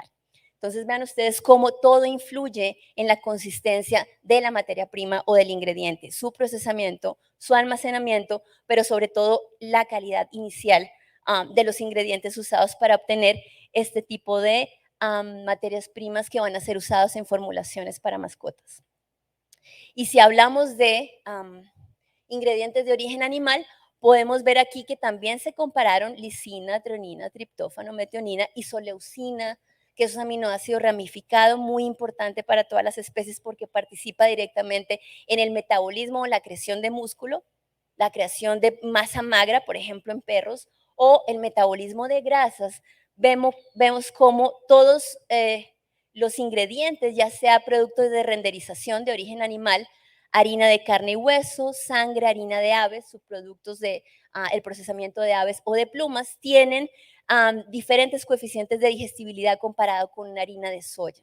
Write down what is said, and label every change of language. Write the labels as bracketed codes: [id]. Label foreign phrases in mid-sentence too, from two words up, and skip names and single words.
[es] Entonces vean ustedes cómo todo influye en la consistencia de la materia prima o del ingrediente, su procesamiento, su almacenamiento, pero sobre todo la calidad inicial de los ingredientes usados para obtener este tipo de materias primas que van a ser usadas en formulaciones para mascotas. Y si hablamos de ingredientes de origen animal, podemos ver aquí que también se compararon lisina, treonina, triptófano, metionina, isoleucina, que es un aminoácido ramificado muy importante para todas las especies porque participa directamente en el metabolismo o la creación de músculo, la creación de masa magra, por ejemplo, en perros, o el metabolismo de grasas. Vemos cómo todos los ingredientes, ya sea productos de renderización de origen animal, harina de carne y hueso, sangre, harina de aves, subproductos de el procesamiento de aves o de plumas, tienen diferentes coeficientes de digestibilidad comparado con una harina de soya.